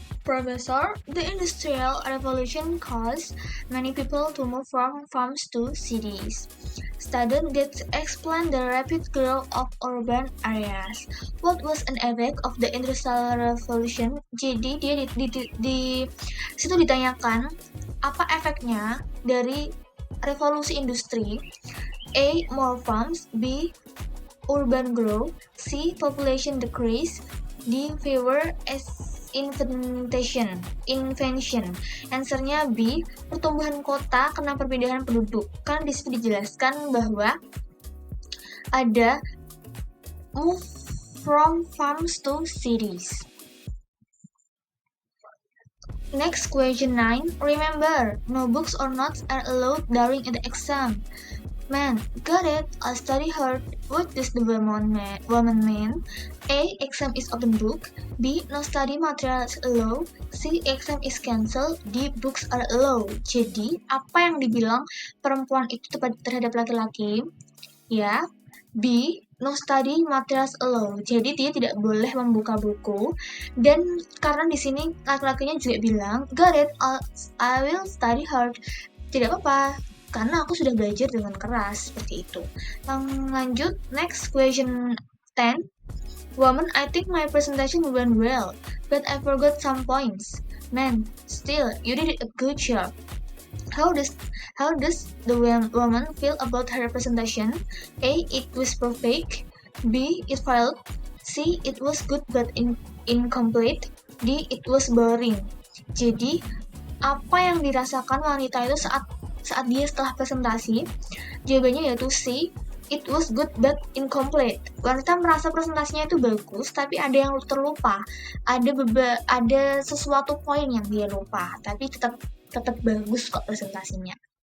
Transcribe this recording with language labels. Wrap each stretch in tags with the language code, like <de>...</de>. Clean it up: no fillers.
<en>Professor, the Industrial Revolution caused many people to move from farms to cities. Student that explain the rapid growth of urban areas. What was an effect of the Industrial Revolution?</en> <id>Jadi dia di situ ditanyakan apa efeknya dari revolusi industri.</id> <en>A. More farms. B. Urban growth. C. Population decrease. D. Fewer invention. Answernya B.</en> <id>Pertumbuhan kota karena perpindahan penduduk. Kan di situ dijelaskan bahwa ada</id> <en>move from farms to cities. Next question 9. Remember, no books or notes are allowed during the exam. Man, got it. I'll study hard. What does the woman mean? A. Exam is open book. B. No study materials allowed. C. Exam is cancelled. D. Books are allowed.</en> <id>Jadi, apa yang dibilang perempuan itu terhadap laki-laki? Ya, B.</id> <en>No study materials allowed.</en> <id>Jadi dia tidak boleh membuka buku. Dan karena di sini laki-lakinya juga bilang,</id> <en>got it. I will study hard.</en> <id>Tidak apa-apa, karena aku sudah belajar dengan keras, seperti itu. Lanjut,</id> <en>next question 10. Woman, I think my presentation went well, but I forgot some points. Man, still, you did a good job. How does the woman feel about her presentation? A. It was perfect. B. It failed. C. It was good but incomplete. D. It was boring.</en> <id>Jadi, apa yang dirasakan wanita itu saat dia setelah presentasi? Jawabannya yaitu C.</id> <en>It was good but incomplete.</en> <id>Wanita merasa presentasinya itu bagus, tapi ada yang terlupa. Ada sesuatu poin yang dia lupa, tapi tetap bagus kok presentasinya.</id>